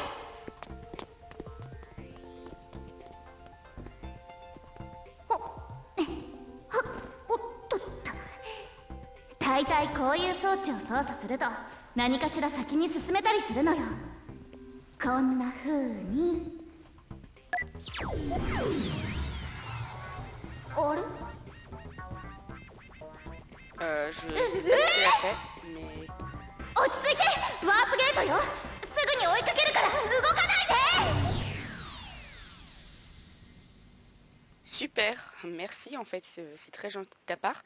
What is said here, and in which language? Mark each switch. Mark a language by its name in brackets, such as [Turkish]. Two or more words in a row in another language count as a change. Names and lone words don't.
[Japanese] 大体こういう装置を操作すると何かしら先に進めたりするのよ。こんな風に。あれ [French] je sais pas ce qu'il a fait, mais... [Japanese] 落ち着いて、ワープゲートよ。すぐに追いかけるから動かないで。 [French] Super, merci en fait, c'est très gentil de ta part.